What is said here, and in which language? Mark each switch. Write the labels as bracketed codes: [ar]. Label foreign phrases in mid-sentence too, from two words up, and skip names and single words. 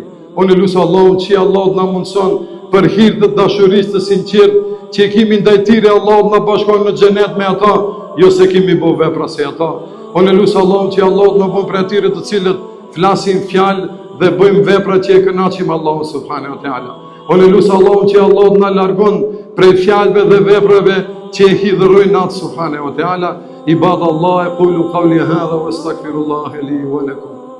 [sq] Unë lutem Allahun që Allah të na mundson për hir të dashurisë të sinqertë që kemi ndaj tyre, Allah të na bashkon në xhenet me ata, jo se kemi bë vepra se ata. Unë lutem Allahun që Allah të na bën për atyre të cilët flasin fjalë dhe bëjmë vepra që e kënaqim Allahun [ar] سبحانه وتعالى. [sq] Unë lutem Allahun që Allah të na largon prej fjalëve dhe veprave që e hidhërojnë atë [ar] سبحانه وتعالى. عباد الله، قولوا قولي هذا وأستغفر الله لي ولكم.